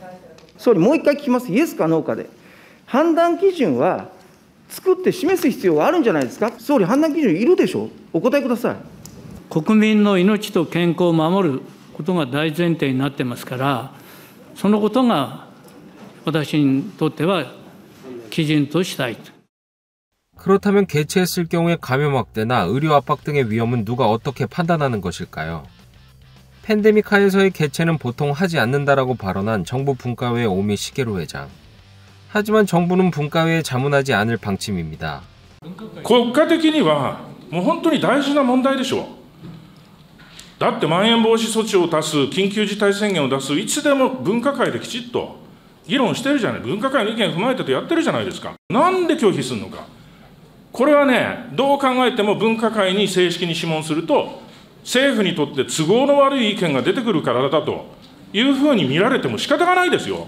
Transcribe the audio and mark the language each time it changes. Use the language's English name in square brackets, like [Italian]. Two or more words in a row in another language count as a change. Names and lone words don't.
[Japanese] 総理、もう一回聞きます、イエスかノーかで、判断基準は作って示す必要があるんじゃないですか。総理、判断基準いるでしょう、お答えください。国民の命と健康を守ることが大前提になってますから、そのことが私にとっては基準としたいと。 [Korean] 그렇다면 개최했을 경우에 감염 확대나 의료 압박 등의 위험은 누가 어떻게 판단하는 것일까요? 팬데믹 하에서의 개최는 보통 하지 않는다라고 발언한 정부 분과회 오미 시게루 회장. 하지만 정부는 분과회에 자문하지 않을 방침입니다. [Japanese] 国家的にはもう本当に大事な問題でしょう。だってまん延防止措置を出す、緊急事態宣言を出す、いつでも分科会できちっと議論してるじゃない、分科会の意見を踏まえてとやってるじゃないですか。なんで拒否するのか。これはね、どう考えても分科会に正式に諮問すると、政府にとって都合の悪い意見が出てくるからだというふうに見られても仕方がないですよ。